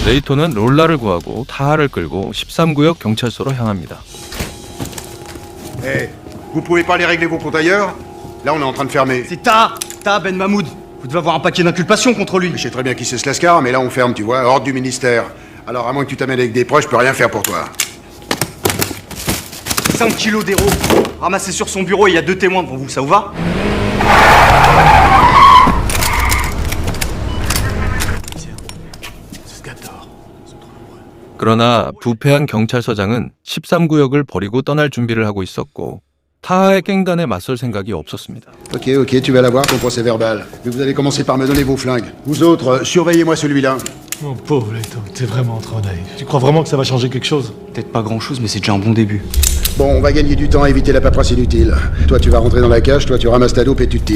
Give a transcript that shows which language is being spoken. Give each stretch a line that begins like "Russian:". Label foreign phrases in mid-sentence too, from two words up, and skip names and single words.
Korean: 레이토는 롤라를 구하고 타하를 끌고 13구역 경찰서로 향합니다.
French: Eh, vous pouvez pas aller régler vos comptes ailleurs? Là, on est en train de fermer. C'est Ta Ben Mahmoud. Vous devez avoir un paquet d'inculpations contre lui. Je sais très bien qui c'est ce lascar, mais là, on ferme, tu vois, ordre du ministère. Alors, à moins que tu t'amènes avec des proches, je peux rien faire pour toi. 5 kilos d'héros. Ramassés sur son bureau et il y a 2 témoins devant vous, ça vous va?
Korean: 그러나 부패한 경찰서장은 13구역을 버리고 떠날 준비를 하고 있었고 타하의 깽단에 맞설 생각이 없었습니다.
French: Ok, tu vas l'avoir, ton procès verbal. Mais vous allez commencer par me donner vos flingues. Vous autres, surveillez-moi celui-là. Mon pauvre Leto, t'es vraiment trop naïf. Tu crois vraiment que ça va changer quelque chose? Peut-être pas grand-chose, mais c'est déjà un bon début. Bon, on va gagner du temps à éviter la paperasse inutile. Toi, tu vas rentrer dans la cage, toi, tu ramasses ta dope et tu te tires.